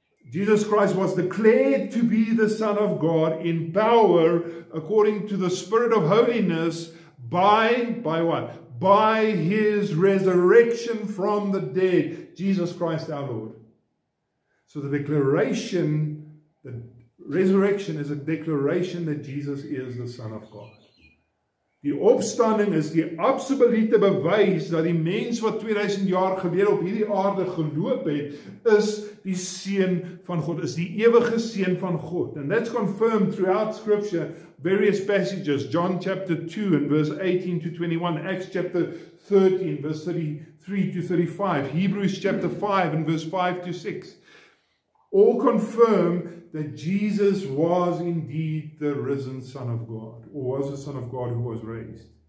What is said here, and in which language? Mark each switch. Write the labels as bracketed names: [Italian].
[English] Jesus Christ was declared to be the Son of God in power according to the Spirit of holiness by what? By his resurrection from the dead. Jesus Christ our Lord. So the declaration, the resurrection is a declaration that Jesus is the Son of God. [Afrikaans] Die opstanding is die absolute bewys dat die mens wat 2000 jaar gelede op hierdie aarde geloop het, is die seun van God, is die ewige seun van God. [English] And that's confirmed throughout Scripture, various passages, John chapter 2 and verse 18 to 21, Acts chapter 13 verse 33 to 35, Hebrews chapter 5 and verse 5 to 6. All confirm that Jesus was indeed the risen Son of God, or was the Son of God who was raised.